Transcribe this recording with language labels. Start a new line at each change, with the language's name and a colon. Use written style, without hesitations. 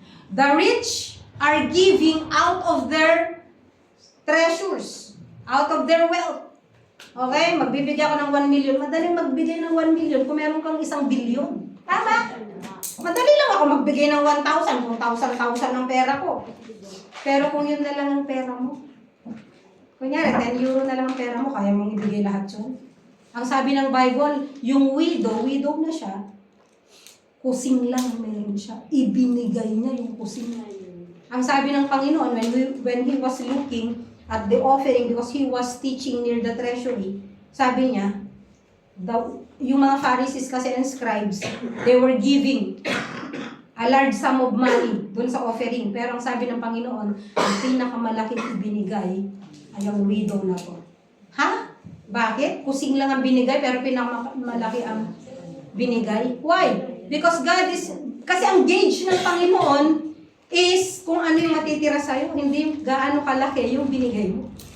English: The rich are giving out of their treasures, out of their wealth.
Filipino: Okay, magbibigay ako ng 1 million. Madaling magbigay ng 1 million kung meron kang 1 billion. Tama? Madali lang ako magbigay ng 1,000 kung 1,000 ang pera ko. Pero kung yun na lang ang pera mo, kunyari, 10 euro na lang ang pera mo, kaya mong ibigay lahat yun. Ang sabi ng Bible, yung widow na siya, kusing lang meron siya. Ibinigay niya yung kusing. Ang sabi ng Panginoon,
English: when He was looking at the offering, because He was teaching near the treasury,
Filipino: sabi niya, yung mga Pharisees kasi
English: and scribes, they were giving a large sum of money
Filipino: dun sa offering. Pero ang sabi ng Panginoon, ang pinakamalaking ibinigay ay ang widow na to. Ha? Bakit? Kusing lang ang binigay pero pinakamalaki ang binigay. Why?
English: Because God is,
Filipino: kasi ang gauge ng Panginoon is kung ano yung matitira sa'yo, hindi gaano kalaki yung binigay mo.